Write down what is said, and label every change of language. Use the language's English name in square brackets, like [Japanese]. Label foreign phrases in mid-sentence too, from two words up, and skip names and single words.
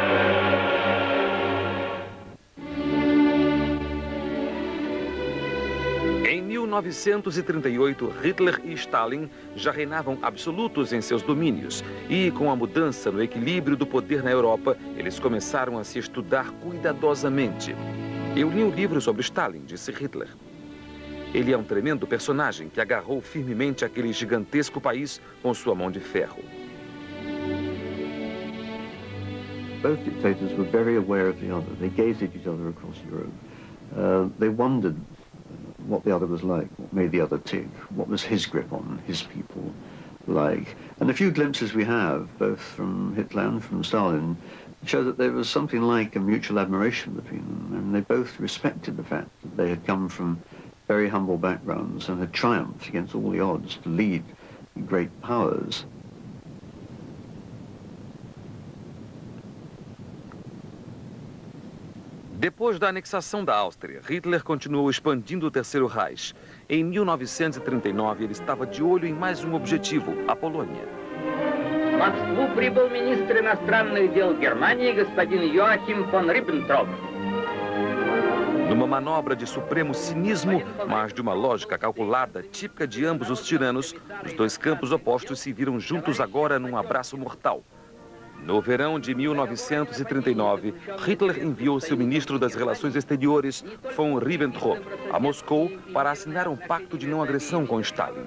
[Portuguese] Em 1938, Hitler e Stalin já reinavam absolutos em seus domínios. E com a mudança no equilíbrio do poder na Europa, eles começaram a se estudar cuidadosamente. Eu li um livro sobre Stalin, disse Hitler. Ele é um tremendo personagem que agarrou firmemente aquele gigantesco país com sua mão de ferro. [English] Both dictators were very aware of the other. They gazed at each other across Europe. They wondered what the other was like, what made the other tick, what was his grip on his people. like. And the few glimpses we have, both from Hitler and from Stalin, show that there was something like a mutual admiration between them, and they both respected the fact that they had come from very humble backgrounds and had triumphed against all the odds to lead great powers. [Portuguese] Depois da anexação da Áustria, Hitler continuou expandindo o Terceiro Reich. Em 1939, ele estava de olho em mais um objetivo, a Polônia. [Russian] В Москву прибыл министр иностранных дел Германии господин Йоахим фон Риббентроп. [Portuguese] Numa manobra de supremo cinismo, mas de uma lógica calculada, típica de ambos os tiranos, os dois campos opostos se viram juntos agora num abraço mortal. No verão de 1939, Hitler enviou seu ministro das Relações Exteriores, von Ribbentrop, a Moscou para assinar um pacto de não agressão com Stalin.